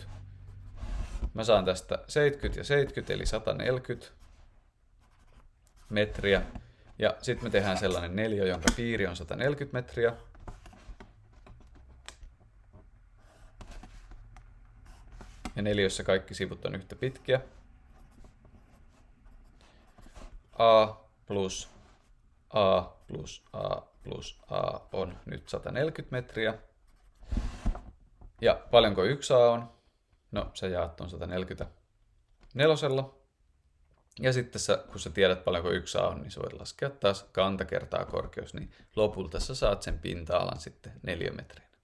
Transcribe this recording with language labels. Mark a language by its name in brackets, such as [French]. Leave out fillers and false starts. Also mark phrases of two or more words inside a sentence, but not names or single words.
[Finnish] Mä saan tästä 70 ja 70, eli 140 metriä. Ja sitten me tehdään sellainen neliö, jonka piiri on 140 metriä. Ja neliössä kaikki sivut on yhtä pitkiä. A plus A plus A plus A on nyt 140 metriä. Ja paljonko 1A on? No, sä jaat ton 144. Ja sitten kun sä tiedät paljonko 1A on, niin sä voit laskea taas kanta kertaa korkeus, niin lopulta sä saat sen pinta-alan sitten 4 metriä.